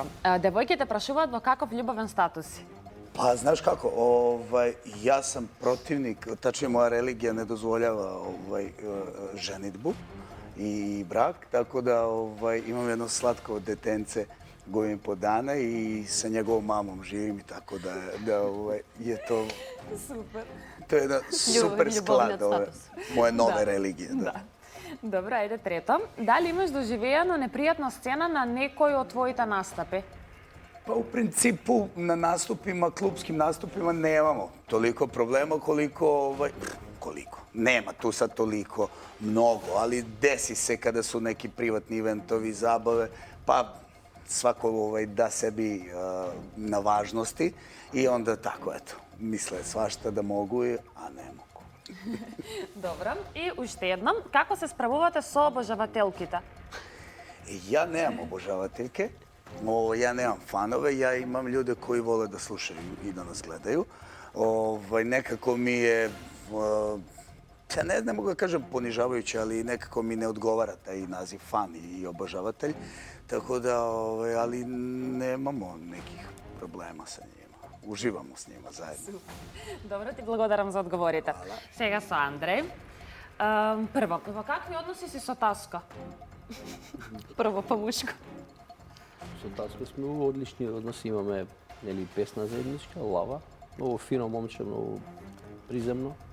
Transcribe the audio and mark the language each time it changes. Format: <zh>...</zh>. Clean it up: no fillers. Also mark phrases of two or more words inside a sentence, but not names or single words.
<mk>Девојките прашуваат во каков љубовен статус си?</mk> <sr>Па, знаеш како, јас сам противник, тачно моја религија не дозвољава женитбу и брак, така да имам едно сладко детенце, години по дана и sa njegovom mamom živim i tako da je to...</sr> <mk>Супер.</mk> <sr>To je jedan super sklad moje nove religije.</sr> <mk>Да. Добро, ајде трето. Дали имаш доживеано непријатна сцена на некој од твоите настапи?</mk> <sr>Pa u principu na nastupima, klubskim nastupima nemamo toliko problema koliko. Nema tu sad toliko mnogo, ali desi se kada su neki privatni eventovi, zabave, pa svako da sebi na važnosti i onda tako, eto, misle svašta da mogu, a ne mogu.</sr> <mk>Добро. И уште едно, како се справувате со обожавателките?</mk> <sr>Ja nemam obožavateljke, ja nemam fanove, ja imam ljude koji vole da slušaju i da nas gledaju. Nekako mi je, ja ne mogu da kažem ponižavajuće, ali nekako mi ne odgovara taj naziv fan i obožavatelj. Tako da, ali nemamo nekih problema sa njima. Uživamo s njima zajedno.</sr> <mk>Добро, ти благодарам за одговорите. Сега со Андреј. Прво, во какви односи си со Таско? Прво па мушко.</mk> <sr>Со Таско сме у одлични односи, имаме песна заедничка, Лава.</sr> <mk>Многу фино момче, многу приземно.</mk>